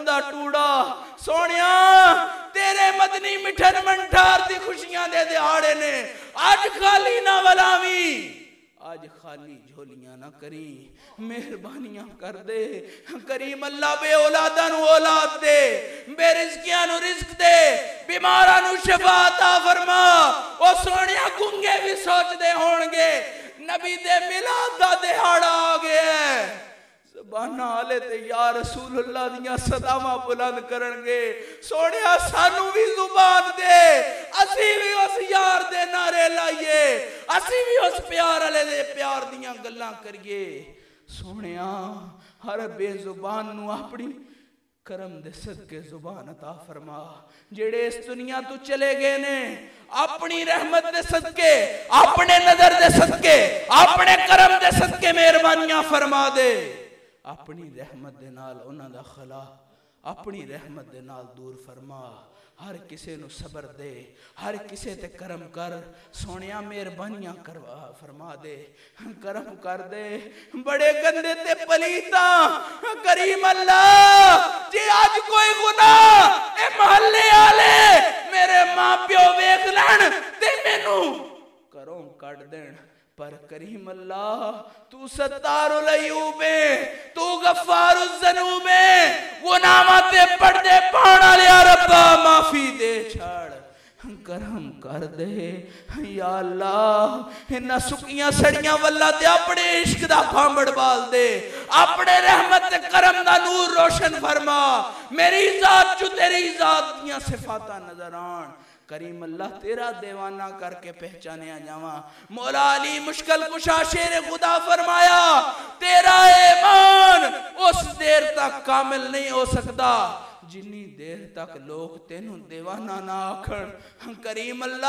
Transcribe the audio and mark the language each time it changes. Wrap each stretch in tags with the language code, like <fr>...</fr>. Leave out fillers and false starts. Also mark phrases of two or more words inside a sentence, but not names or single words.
<pa>دا ٹوڑا سونیا تیرے مدنی مٹھن منٹھار دی خوشیاں دے دہاڑے نے آج خالی نہ ولاوی آج خالی جھولیاں نہ کری مہربانیاں کر دے کریم اللہ بے اولاداں نو اولاد دے بے رزقیاں نو رزق دے بیماراں نو شفا عطا فرما او سونیا گنگے بھی سوچ دے ہونگے نبی دے میلاد دا دہاڑا آگے ہے زبانہ آلے تے یا رسول اللہ دیاں صدامہ بلند کرنگے سونیا سانو بھی زبان دے اسی بھی اس یار دے نعرے لائیے اسی بھی اس پیار علیہ دے پیار دیاں گلاں کریے سونیا ہر بے زبان نو اپنی کرم دے صدقے زبان عطا فرما جڑے اس دنیا تو چلے گئے نے اپنی رحمت دے صدقے اپنے نظر دے صدقے اپنے کرم دے صدقے مہربانیاں فرما دے اپنی رحمت دے نال انہاں دا خلا اپنی رحمت دے نال دور فرما ہر کسے نو صبر دے ہر کسے تے کرم کر سونیا مہربانیاں فرما دے کرم کر دے بڑے گندے تے پلیتا کریم اللہ جی آج کوئی گناہ اے محلے آلے میرے ماں پیو ویکھ لین تے مینوں کروں کٹ دین پر کریم اللہ تو</pa> <ar>ستار العیوب</ar> <pa>تو</pa> <ar>غفار الذنوب</ar> <pa>گناہاں پردے پانا لیا ربا معافی دے چھاڑ کرم کر دے یا اللہ انہاں سکیاں سڑیاں واللہ تے اپنے عشق دا بھامڑ بال دے اپنے رحمت کرم دا نور روشن فرما میری ذات جو تیری ذات دیاں صفاتہ نظر آن کریم اللہ تیرا دیوانہ کر کے پہچانے جاواں مولا علی مشکل کشا شیر خدا فرمایا تیرا ایمان اس دیر تک کامل نہیں ہو سکتا جنی دیر تک لوگ تینوں دیوانہ نہ آکھن کریم اللہ</pa>